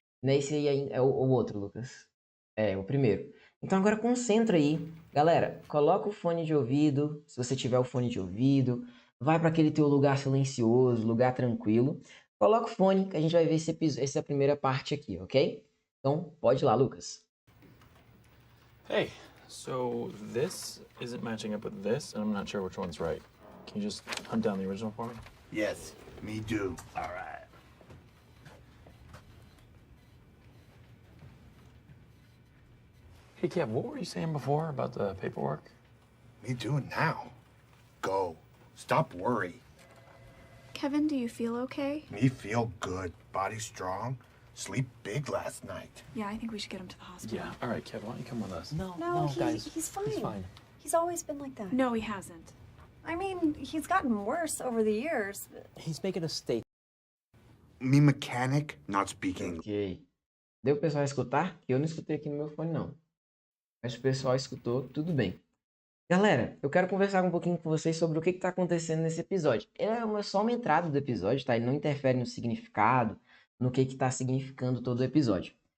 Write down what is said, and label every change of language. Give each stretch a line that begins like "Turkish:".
Portuguese: Nesse aí é o outro, Lucas. É, o primeiro. Então agora concentra aí. Galera, coloca o fone de ouvido, se você tiver o fone de ouvido, vai para aquele teu lugar silencioso, lugar tranquilo. Coloca o fone que a gente vai ver essa primeira parte aqui, ok? Então pode ir lá, Lucas.
English: Hey, so this isn't matching up with this, and I'm not sure which one's right. Can you just hunt down the original for me? Yes, me do. All right. Hey, Kev, what were you saying before about the paperwork? Me do it now. Go. Stop worry. Kevin, do you feel okay? Me feel good. Body strong. Sleep big last night. Yeah, I think we should get him to the hospital. Yeah. All right, Kev, why don't you come with us? No, guys. he's fine. He's fine. He's always been like that. No, he hasn't. I mean, he's gotten worse over the years. He's making a statement. Me mechanic, not speaking.
Portuguese: Ok. Deu o pessoal escutar? Que eu não escutei aqui no meu fone, não. Mas o pessoal escutou, tudo bem. Galera, eu quero conversar um pouquinho com vocês sobre o que está acontecendo nesse episódio. É só uma entrada do episódio, tá? Ele não interfere no significado, no que está significando todo o episódio.